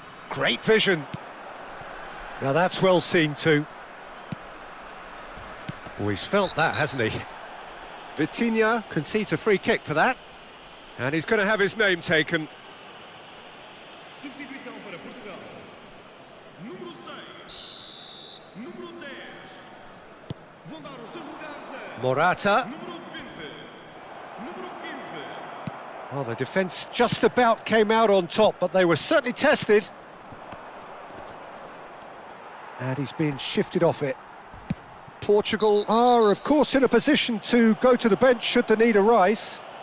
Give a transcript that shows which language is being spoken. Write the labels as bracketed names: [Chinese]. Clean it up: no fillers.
[English] Great vision. Now that's well seen too. Oh, he's felt that, hasn't he? Vitinha concedes a free kick for that. And he's going to have his name taken. [Portuguese] Sustituição para Portugal. Número 6. Número 10. Vão dar os seus lugares a Morata. número 20. Número 15. [English] Well, the defence just about came out on top, but they were certainly tested. And he's been shifted off it. Portugal are, of course, in a position to go to the bench should the need arise.